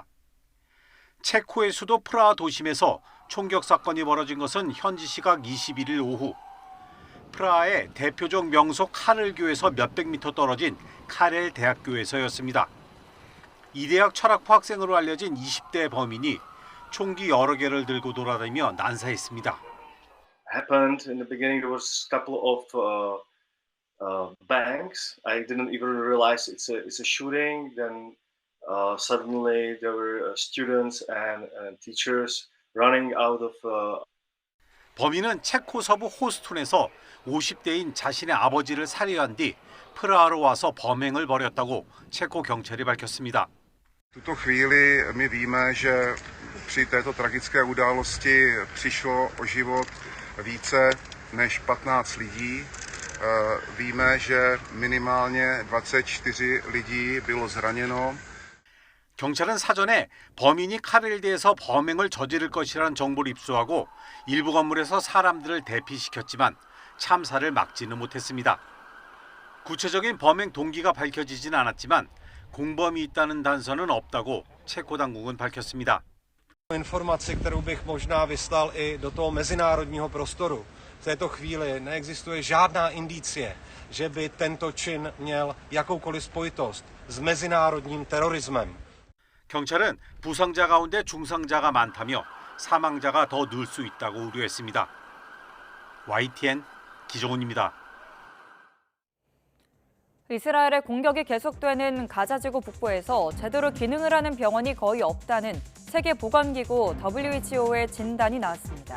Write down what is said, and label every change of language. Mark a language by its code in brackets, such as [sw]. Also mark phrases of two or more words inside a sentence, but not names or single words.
[ko] 체코의 수도 프라하 도심에서 총격 사건이 벌어진 것은 현지 시각 21일 오후. 프라하의 대표적 명소 카렐교에서 몇백 미터 떨어진 카렐 대학교에서였습니다. 이 대학 철학부 학생으로 알려진 20대 범인이 총기 여러 개를 들고 돌아다니며 난사했습니다. [en] Happened in the beginning. There was a couple of bangs. I didn't even realize it's a shooting. Then suddenly there were students and teachers running out of. [ko] 범인은 체코 서부 호스툰에서 50대인 자신의 아버지를 살해한 뒤 프라하로 와서 범행을 벌였다고 체코 경찰이 밝혔습니다. [cs] V tuto chvíli my víme, že při této tragické události přišlo o život více než 15 lidí. Víme, že minimálně 24 lidí bylo zraněno. [ko] 경찰은 사전에 범인이 카렐대에서 범행을 저지를 것이라는 정보를 입수하고 일부 건물에서 사람들을 대피시켰지만 참사를 막지는 못했습니다. 구체적인 범행 동기가 밝혀지진 않았지만 공범이 있다는 단서는 없다고 체코 당국은 밝혔습니다. [cs] Informaci, kterou bych možná vyslal i do toho mezinárodního prostoru. V této chvíli neexistuje žádná indicie, že by tento čin měl jakoukoliv spojitost s mezinárodním terorismem. [ko] 경찰은 부상자 가운데 중상자가 많다며 사망자가 더 늘 수 있다고 우려했습니다. YTN 기정훈입니다. 이스라엘의 공격이 계속되는 가자지구 북부에서 제대로 기능을 하는 병원이 거의 없다는 세계보건기구 WHO의 진단이 나왔습니다.